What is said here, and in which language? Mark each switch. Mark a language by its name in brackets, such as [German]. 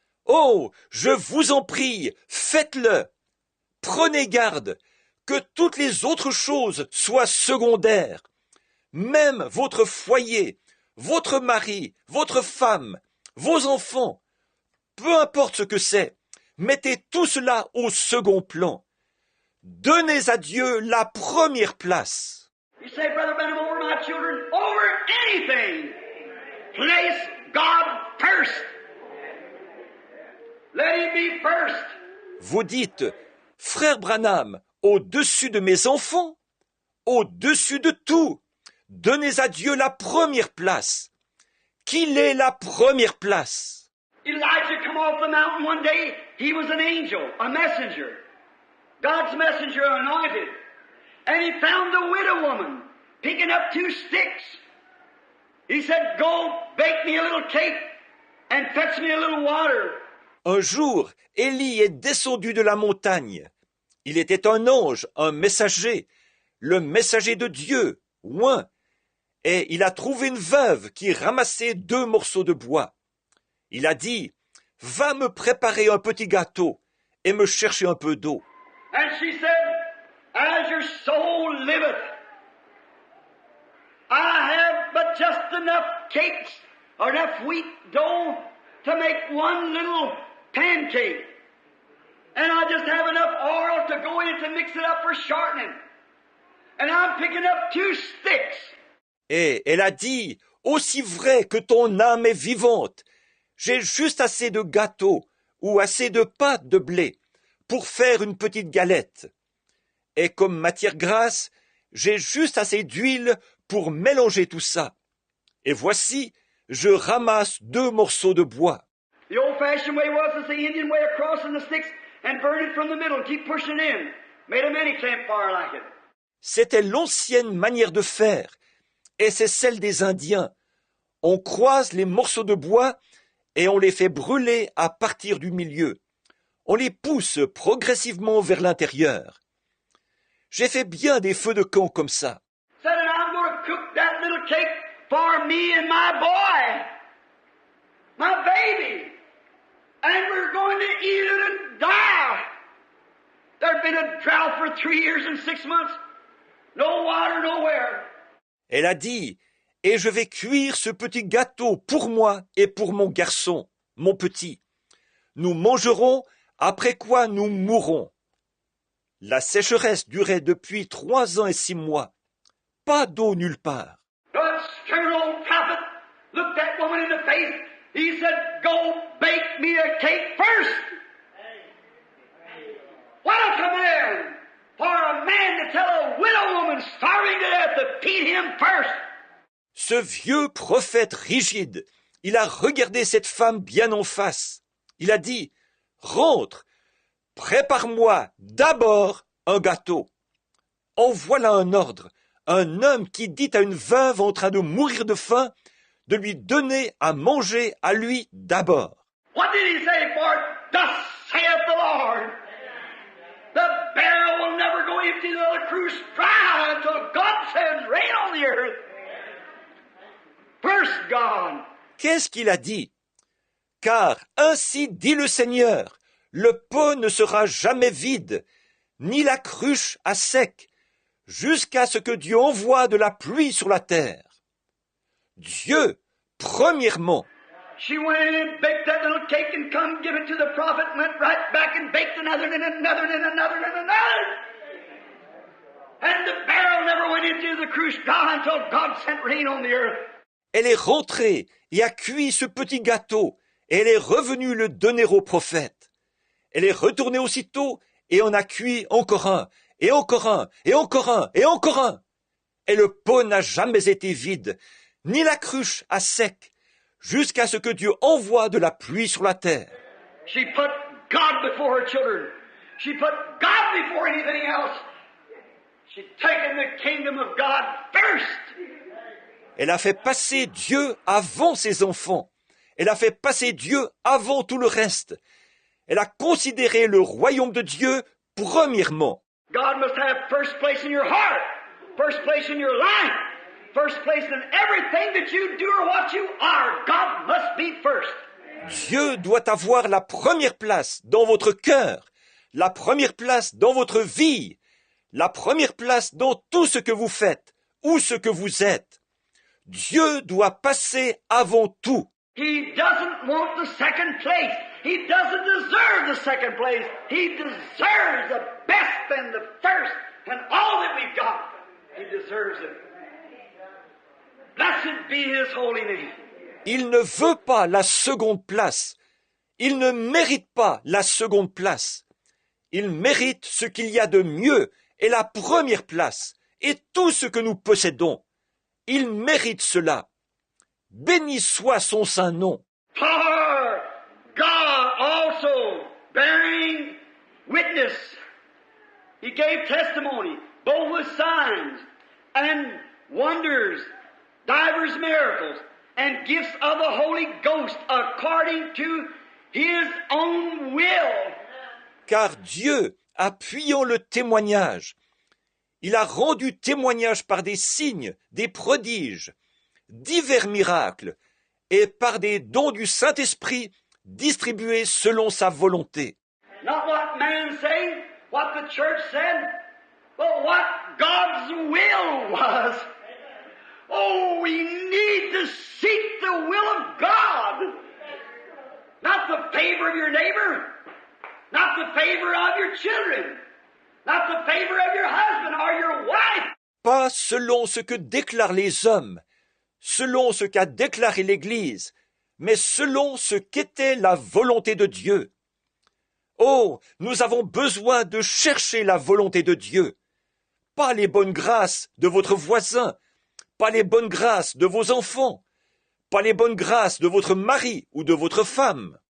[French] Oh, je vous en prie, faites-le. Prenez garde que toutes les autres choses soient secondaires. Même votre foyer, votre mari, votre femme, vos enfants, peu importe ce que c'est, mettez tout cela au second plan. Donnez à Dieu la première place. [English] You say, Brother Benham, over my children, over anything. Place God first. Let Him be first. [French] Vous dites, Frère Branham, au-dessus de mes enfants, au-dessus de tout, donnez à Dieu la première place. Qu'il ait la première place. [English] Elijah come off the mountain one day. He was an angel, a messenger. God's messenger anointed. And he found a widow woman picking up 2 sticks. He said, go bake me a little cake and fetch me a little water. [French] Un jour, Élie est descendu de la montagne. Il était un ange, un messager, le messager de Dieu, oint, et il a trouvé une veuve qui ramassait 2 morceaux de bois. Il a dit, va me préparer un petit gâteau et me chercher un peu d'eau. [English] And she said, as your soul liveth, I have but just enough cakes or enough wheat dough to make one little pancake. And I just have enough oil to go in it to mix it up for shortening. And I'm picking up 2 sticks. [French] Et elle a dit, aussi vrai que ton âme est vivante, j'ai juste assez de gâteau ou assez de pâte de blé pour faire une petite galette. Et comme matière grasse, j'ai juste assez d'huile pour mélanger tout ça. Et voici, je ramasse 2 morceaux de bois. [English] The old-fashioned way was the Indian way of crossing the sticks and burn it from the middle and keep pushing it in. Made a mini campfire like it. [French] C'était l'ancienne manière de faire, et c'est celle des Indiens. On croise les morceaux de bois et on les fait brûler à partir du milieu. On les pousse progressivement vers l'intérieur. J'ai fait bien des feux de camp comme ça. [English] Said, and I'm going to cook that little cake for me and my boy, my baby, and we're going to eat it and die. There'd been a drought for 3 years and 6 months. No water nowhere. [French] Elle a dit, et je vais cuire ce petit gâteau pour moi et pour mon garçon, mon petit. Nous mangerons, après quoi nous mourrons. La sécheresse durait depuis 3 ans et 6 mois. Pas d'eau nulle part. [English] The stern old prophet looked that woman in the face. He said, go bake me a cake first. What a command for a man to tell a widow woman starving to death to feed him first. [French] Ce vieux prophète rigide, il a regardé cette femme bien en face. Il a dit, rentre, prépare-moi d'abord un gâteau. En voilà un ordre, un homme qui dit à une veuve en train de mourir de faim de lui donner à manger à lui d'abord. [English] What did he say? For thus saith the Lord, the barrel will never go empty, the cruse dry until God sends rain on the earth. First God. [French] Qu'est-ce qu'il a dit? Car ainsi dit le Seigneur, le pot ne sera jamais vide, ni la cruche à sec, jusqu'à ce que Dieu envoie de la pluie sur la terre. Dieu, premièrement. [English] She went in and baked that little cake and come give it to the prophet, went right back and baked another and another and another and another. And the barrel never went into the cruse dry until God sent rain on the earth. [French] Elle est rentrée et a cuit ce petit gâteau, et elle est revenue le donner au prophète. Elle est retournée aussitôt et en a cuit encore un, et encore un, et encore un, et encore un. Et le pot n'a jamais été vide, ni la cruche à sec, jusqu'à ce que Dieu envoie de la pluie sur la terre. [English] She put God before her children. She put God before anything else. She'd taken the kingdom of God first. [French] Elle a fait passer Dieu avant ses enfants. Elle a fait passer Dieu avant tout le reste. Elle a considéré le royaume de Dieu premièrement. [English] God must have first place in your heart, first place in your life, first place in everything that you do or what you are. God must be first. [French] Dieu doit avoir la première place dans votre cœur, la première place dans votre vie, la première place dans tout ce que vous faites ou ce que vous êtes. Dieu doit passer avant tout. [English] He doesn't want the second place. He doesn't deserve the second place. He deserves the best and the first and all that we've got. He deserves it. Blessed be His holy name. [French] Il ne veut pas la seconde place. Il ne mérite pas la seconde place. Il mérite ce qu'il y a de mieux et la première place et tout ce que nous possédons. Il mérite cela. Béni soit son saint nom. [English] For God also bearing witness. He gave testimony, both with signs and wonders, divers miracles, and gifts of the Holy Ghost according to His own will. [French] Car Dieu, appuyant le témoignage, il a rendu témoignage par des signes, des prodiges, divers miracles, et par des dons du Saint-Esprit distribués selon sa volonté. [English] Not what man said, what the church said, but what God's will was. Oh, we need to seek the will of God. Not the favor of your neighbor, not the favor of your children, not the favor of your husband or your wife. [French] Pas selon ce que déclarent les hommes, selon ce qu'a déclaré l'Église, mais selon ce qu'était la volonté de Dieu. Oh, nous avons besoin de chercher la volonté de Dieu, pas les bonnes grâces de votre voisin, pas les bonnes grâces de vos enfants, pas les bonnes grâces de votre mari ou de votre femme.